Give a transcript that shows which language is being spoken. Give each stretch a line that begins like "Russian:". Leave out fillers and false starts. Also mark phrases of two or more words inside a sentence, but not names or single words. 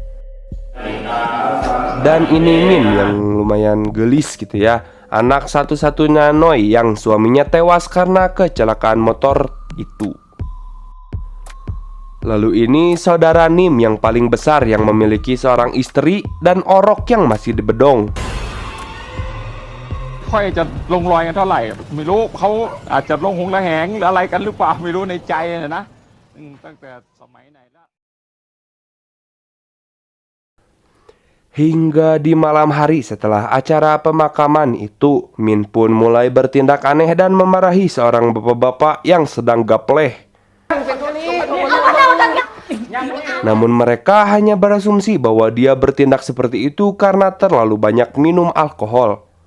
Indonesian: Dan ini Min yang lumayan gelis gitu ya, anak satu-satunya Noi yang suaminya tewas karena kecelakaan motor itu. Lalu ini saudara Nim yang paling besar yang memiliki seorang istri dan orok yang masih di bedong.
Thai: ค่อยจะลงรอยกันเท่าไหร่ไม่รู้เขาอาจจะลงหงระแหงหรืออะไรกันหรือเปล่าไม่รู้ในใจนะตั้งแต่สมัยไหนแล้ว
Indonesian: Hingga di malam hari setelah acara pemakaman itu, Min pun mulai bertindak aneh dan memarahi seorang bapak-bapak yang sedang gapleh. Namun mereka hanya berasumsi bahwa dia bertindak seperti itu karena terlalu banyak minum alkohol.